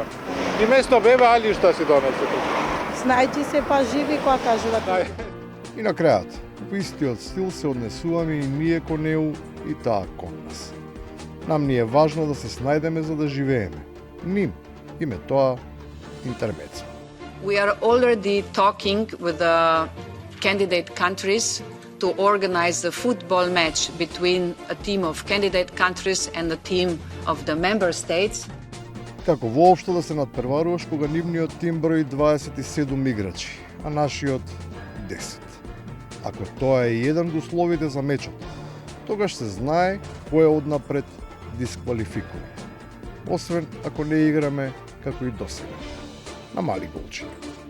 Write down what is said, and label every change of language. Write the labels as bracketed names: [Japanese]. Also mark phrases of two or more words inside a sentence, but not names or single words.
[Macedonian] И место бебе алишта си донесе тук. Знајте се па живи која кажува. И на крајот, во истиот стил се однесуваме и ние кон неу и таа кон нас. Нам ни е важно да се снајдеме за да живееме. Ним им е тоа интермецо. [English] We are already talking with the candidate countries to organize the football match between a team of candidate countries and a team of the member states. [Macedonian] Како воопшто да се надпреваруваш кога нивниот тим брои 27 играчи, а нашиот 10. Ако тоа е еден од условите за мечот, тогаш се знае кој е однапред дисквалификуван. Освен ако не играме како и досега, на мали голчиња.